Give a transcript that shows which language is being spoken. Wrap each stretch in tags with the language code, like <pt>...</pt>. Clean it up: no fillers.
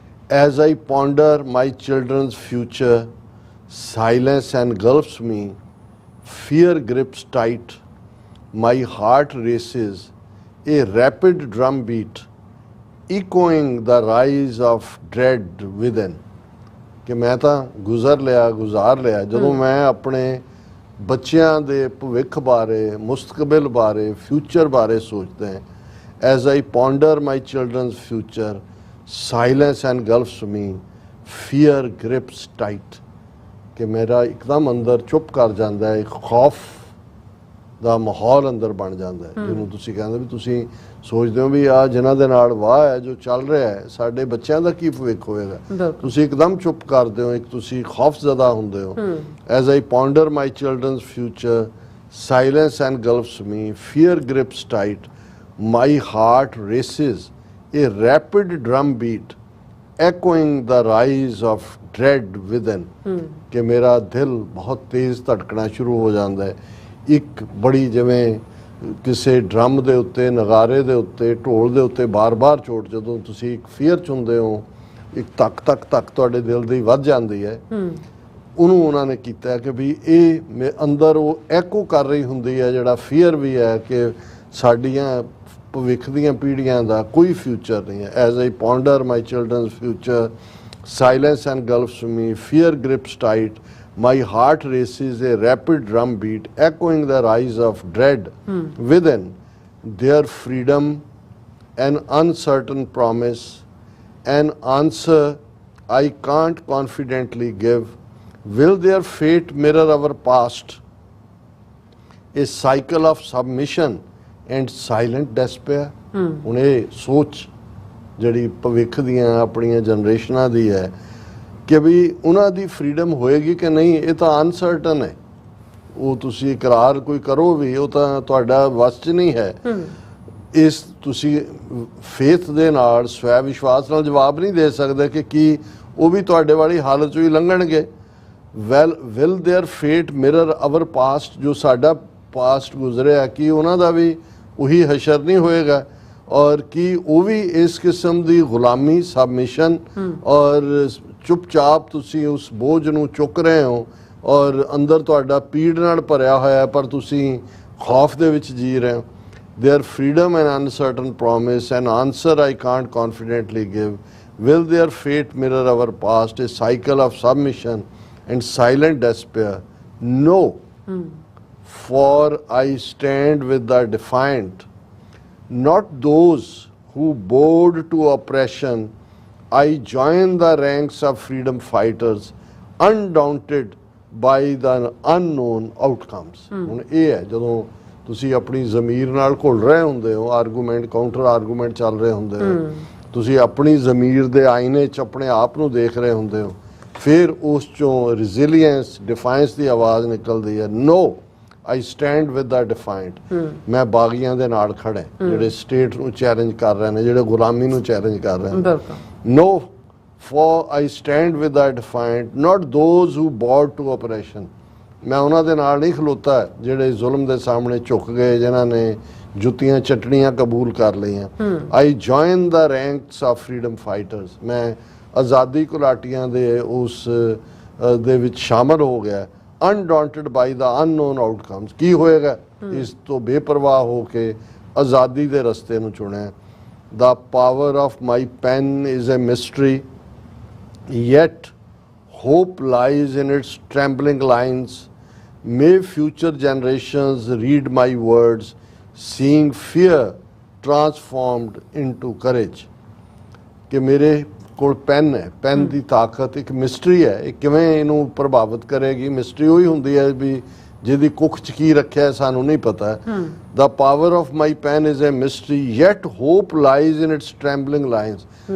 <en>As I ponder my children's future, silence engulfs me, fear grips tight, my heart races, a rapid drumbeat, echoing the rise of dread within।</en> <pa>ਕਿ ਮੈਂ ਤਾਂ ਗੁਜ਼ਾਰ ਲਿਆ ਜਦੋਂ ਮੈਂ ਆਪਣੇ ਬੱਚਿਆਂ ਦੇ ਭਵਿੱਖ ਬਾਰੇ, ਮੁਸਤਕਬਲ ਬਾਰੇ, ਫਿਊਚਰ ਬਾਰੇ ਸੋਚਦਾ ਹਾਂ।</pa> <en>As I ponder my children's future, silence engulfs me, fear grips tight,</en> <pa>ਕਿ ਮੇਰਾ ਇੱਕਦਮ ਅੰਦਰ ਚੁੱਪ ਕਰ ਜਾਂਦਾ ਹੈ, ਇੱਕ ਖੌਫ ਦਾ ਮਾਹੌਲ ਅੰਦਰ ਬਣ ਜਾਂਦਾ ਹੈ, ਜਿਹਨੂੰ ਤੁਸੀਂ ਕਹਿੰਦੇ ਵੀ ਤੁਸੀਂ ਸੋਚਦੇ ਹੋ ਵੀ ਆ ਜਿਨ੍ਹਾਂ ਦੇ ਨਾਲ ਵਾਹ ਹੈ ਜੋ ਚੱਲ ਰਿਹਾ ਹੈ, ਸਾਡੇ ਬੱਚਿਆਂ ਦਾ ਕੀ ਭਵਿੱਖ ਹੋਏਗਾ, ਤੁਸੀਂ ਇੱਕਦਮ ਚੁੱਪ ਕਰਦੇ ਹੋ, ਇੱਕ ਤੁਸੀਂ ਖੌਫਜ਼ਦਾ ਹੁੰਦੇ ਹੋ।</pa> <en>as I ponder my children's future silence engulfs me, fear grips tight, my heart races a rapid drum beat, echoing the rise of dread within,</en> <pa>ਕਿ ਮੇਰਾ ਦਿਲ ਬਹੁਤ ਤੇਜ਼ ਧੜਕਣਾ ਸ਼ੁਰੂ ਹੋ ਜਾਂਦਾ ਹੈ, ਇੱਕ ਬੜੀ ਜਿਵੇਂ ਕਿਸੇ ਡਰਮ ਦੇ ਉੱਤੇ, ਨਗਾਰੇ ਦੇ ਉੱਤੇ, ਢੋਲ ਦੇ ਉੱਤੇ ਬਾਰ-ਬਾਰ ਚੋਟ, ਜਦੋਂ ਤੁਸੀਂ ਇੱਕ ਫੀਅਰ 'ਚ ਹੁੰਦੇ ਹੋ, ਇੱਕ ਧੱਕ ਤੁਹਾਡੇ ਦਿਲ ਦੀ ਵੱਧ ਜਾਂਦੀ ਹੈ। ਉਹਨੂੰ ਉਹਨਾਂ ਨੇ ਕੀਤਾ ਕਿ ਵੀ ਇਹ ਅੰਦਰ ਉਹ ਐਕੋ ਕਰ ਰਹੀ ਹੁੰਦੀ ਹੈ, ਜਿਹੜਾ ਫੀਅਰ ਵੀ ਹੈ ਕਿ ਸਾਡੀਆਂ ਭਵਿੱਖ ਦੀਆਂ ਪੀੜ੍ਹੀਆਂ ਦਾ ਕੋਈ ਫਿਊਚਰ ਨਹੀਂ ਹੈ।</pa> <en>As I ponder my children's future silence engulfs me, fear grips tight, my heart races a rapid drum beat, echoing the rise of dread within, their freedom an uncertain promise, an answer I can't confidently give, will their fate mirror our past, a cycle of submission and silent despair।</en> <pa>ਹੁਣ ਇਹ ਸੋਚ ਜਿਹੜੀ ਭਵਿੱਖ ਦੀਆਂ ਆਪਣੀਆਂ ਜਨਰੇਸ਼ਨਾਂ ਦੀ ਹੈ ਕਿ ਵੀ ਉਹਨਾਂ ਦੀ ਫਰੀडम ਹੋਏਗੀ ਕਿ ਨਹੀਂ, ਇਹ ਤਾਂ ਅਨਸਰਟਨ ਹੈ। ਉਹ ਤੁਸੀਂ ਇਕਰਾਰ ਕੋਈ ਕਰੋ ਵੀ, ਉਹ ਤਾਂ ਤੁਹਾਡਾ ਵੱਸ 'ਚ ਨਹੀਂ ਹੈ। ਇਸ ਤੁਸੀਂ ਫੇਥ ਦੇ ਨਾਲ, ਸਵੈ ਵਿਸ਼ਵਾਸ ਨਾਲ ਜਵਾਬ ਨਹੀਂ ਦੇ ਸਕਦੇ ਕਿ ਕੀ ਉਹ ਵੀ ਤੁਹਾਡੇ ਵਾਲੀ ਹਾਲਤ 'ਚੋਂ ਹੀ ਲੰਘਣਗੇ।</pa> <en>will their fate mirror our past,</en> <pa>ਜੋ ਸਾਡਾ ਪਾਸਟ ਗੁਜ਼ਰਿਆ, ਕੀ ਉਹਨਾਂ ਦਾ ਵੀ ਉਹੀ ਹਸ਼ਰ ਨਹੀਂ ਹੋਏਗਾ? ਔਰ ਕੀ ਉਹ ਵੀ ਇਸ ਕਿਸਮ ਦੀ ਗੁਲਾਮੀ, ਸਬਮਿਸ਼ਨ ਔਰ ਚੁੱਪਚਾਪ ਤੁਸੀਂ ਉਸ ਬੋਝ ਨੂੰ ਚੁੱਕ ਰਹੇ ਹੋ ਔਰ ਅੰਦਰ ਤੁਹਾਡਾ ਪੀੜ ਨਾਲ ਭਰਿਆ ਹੋਇਆ, ਪਰ ਤੁਸੀਂ ਖੌਫ ਦੇ ਵਿੱਚ ਜੀ ਰਹੇ ਹੋ।</pa> <en>Their freedom and uncertain promise, an answer I can't confidently give, will their fate mirror our past, a cycle of submission and silent despair? No, for I stand with the defiant, not those who bowed to oppression. I join the ranks of freedom fighters, undaunted by the unknown outcomes।</en> <pa>ਹੁਣ ਇਹ ਹੈ ਜਦੋਂ ਤੁਸੀਂ ਆਪਣੀ ਜ਼ਮੀਰ ਨਾਲ ਘੁਲ ਰਹੇ ਹੁੰਦੇ ਹੋ, ਆਰਗੂਮੈਂਟ, ਕਾਊਂਟਰ ਆਰਗੂਮੈਂਟ ਚੱਲ ਰਹੇ ਹੁੰਦੇ ਹੋ, ਤੁਸੀਂ ਆਪਣੀ ਜ਼ਮੀਰ ਦੇ ਆਈਨੇ 'ਚ ਆਪਣੇ ਆਪ ਨੂੰ ਦੇਖ ਰਹੇ ਹੁੰਦੇ ਹੋ, ਫਿਰ ਉਸ 'ਚੋਂ ਰੈਜ਼ਿਲੀਅੰਸ, ਡਿਫਾਇੰਸ ਦੀ ਆਵਾਜ਼ ਨਿਕਲਦੀ ਹੈ।</pa> <en>No, I stand with the defiant.</en> <pa>ਮੈਂ ਬਾਗੀਆਂ ਦੇ ਨਾਲ ਖੜਾ, ਜਿਹੜੇ ਸਟੇਟ ਨੂੰ ਚੈਲੰਜ ਕਰ ਰਹੇ ਨੇ, ਜਿਹੜੇ ਗੁਲਾਮੀ ਨੂੰ ਚੈਲੰਜ ਕਰ ਰਹੇ ਨੇ।</pa> <en>No, for I stand with the defiant, not those who bowed to oppression.</en> <pa>ਮੈਂ ਉਹਨਾਂ ਦੇ ਨਾਲ ਨਹੀਂ ਖਲੋਤਾ ਜਿਹੜੇ ਜ਼ੁਲਮ ਦੇ ਸਾਹਮਣੇ ਝੁਕ ਗਏ, ਜਿਨ੍ਹਾਂ ਨੇ ਜੁੱਤੀਆਂ ਚਟਣੀਆਂ ਕਬੂਲ ਕਰ ਲਈਆਂ।</pa> <en>I join the ranks of freedom fighters.</en> <pa>ਮੈਂ ਆਜ਼ਾਦੀ ਘੁਲਾਟੀਆਂ ਦੇ ਉਸ ਦੇ ਵਿੱਚ ਸ਼ਾਮਲ ਹੋ ਗਿਆ।</pa> <en>Undaunted by the unknown outcomes.</en> <pa>ਕੀ ਹੋਏਗਾ, ਇਸ ਤੋਂ ਬੇਪਰਵਾਹ ਹੋ ਕੇ ਆਜ਼ਾਦੀ ਦੇ ਰਸਤੇ ਨੂੰ ਚੁਣਿਆ।</pa> <en>The power of my pen is a mystery, yet hope lies in its trembling lines. May future generations read my words, seeing fear transformed into courage।</en> <pa>ਕਿ ਮੇਰੇ ਕੋਲ ਪੈਨ ਹੈ, ਪੈਨ ਦੀ ਤਾਕਤ ਇੱਕ ਮਿਸਟਰੀ ਹੈ। ਇਹ ਕਿਵੇਂ ਇਹਨੂੰ ਪ੍ਰਭਾਵਿਤ ਕਰੇਗੀ? ਮਿਸਟਰੀ ਉਹੀ ਹੁੰਦੀ ਹੈ ਵੀ ਜਿਹਦੀ ਕੁੱਖ 'ਚ ਕੀ ਰੱਖਿਆ ਸਾਨੂੰ ਨਹੀਂ ਪਤਾ।</pa> <en>The power of my pen is a mystery, yet hope lies in its trembling lines.</en>